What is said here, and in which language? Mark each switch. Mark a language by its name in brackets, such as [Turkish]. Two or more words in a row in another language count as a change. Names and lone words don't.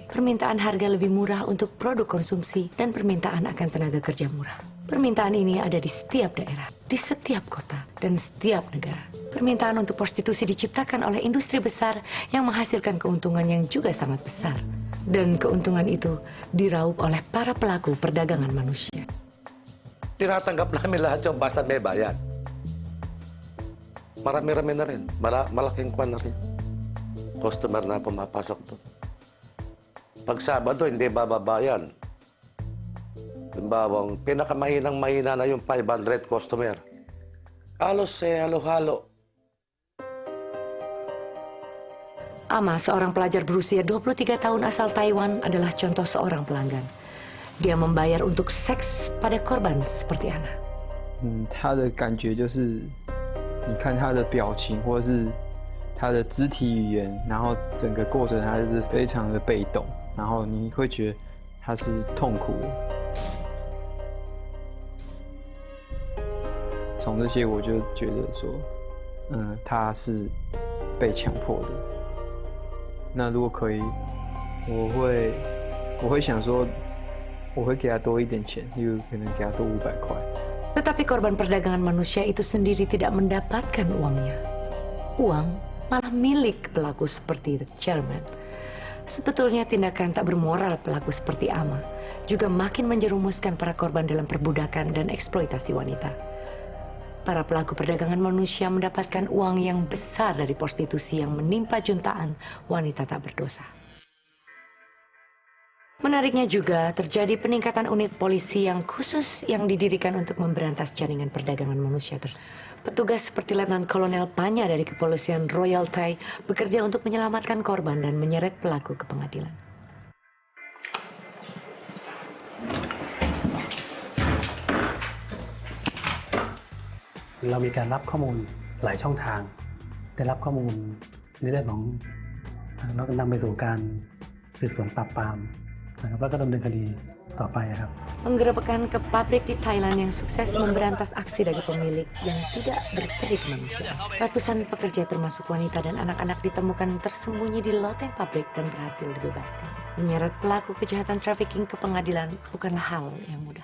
[Indonesian] Permintaan harga lebih murah untuk produk konsumsi dan permintaan akan tenaga kerja murah. Permintaan ini ada di setiap daerah, di setiap kota, dan setiap negara. Permintaan untuk prostitusi diciptakan oleh industri besar yang menghasilkan keuntungan yang juga sangat besar. Dan keuntungan itu diraup oleh para pelaku perdagangan manusia. [Filipino] Tinatanggap namin lahat yung basta may bayad. Marami-rami na rin. Malaking kwan na rin. Customer na pumapasok doon. Pag Sabado, hindi bababayan. Halimbawa, pinakamahinang-mahina na yung 500 customer. Halos halo-halo. [Indonesian] Ama, seorang pelajar berusia 23 tahun asal Taiwan, adalah contoh seorang pelanggan. Dia membayar untuk seks pada korban seperti Ana. [Chinese] 他的感觉就是，你看他的表情或者是他的肢体语言，然后整个过程他就是非常的被动，然后你会觉得他是痛苦的。从这些我就觉得说，他是被强迫的。那如果可以，我会想说，我会给他多一点钱，例如可能给他多500块。 [Indonesian] Tetapi korban perdagangan manusia itu sendiri tidak mendapatkan uangnya. Uang malah milik pelaku seperti The Chairman. Sebetulnya tindakan tak bermoral pelaku seperti Ama juga makin menjerumuskan para korban dalam perbudakan dan eksploitasi wanita. Para pelaku perdagangan manusia mendapatkan uang yang besar dari prostitusi yang menimpa juntaan wanita tak berdosa. Menariknya juga terjadi peningkatan unit polisi yang khusus yang didirikan untuk memberantas jaringan perdagangan manusia tersebut. Petugas seperti Letnan Kolonel Panya dari Kepolisian Royal Thai bekerja untuk menyelamatkan korban dan menyeret pelaku ke pengadilan. [Thai] เรามีการรับข้อมูลหลายช่องทางได้รับข้อมูลในเรื่องของแล้วก็นำไปสู่การสืบสวนปราบปรามนะครับแล้วก็ดำเนินคดีต่อไปครับ [Indonesian] Penggerebekan ke pabrik di Thailand yang sukses memberantas aksi dari pemilik yang tidak berperi manusia. Ratusan pekerja termasuk wanita dan anak-anak ditemukan tersembunyi di loteng pabrik dan berhasil dibebaskan. Menyeret pelaku kejahatan trafficking ke pengadilan bukanlah hal yang mudah.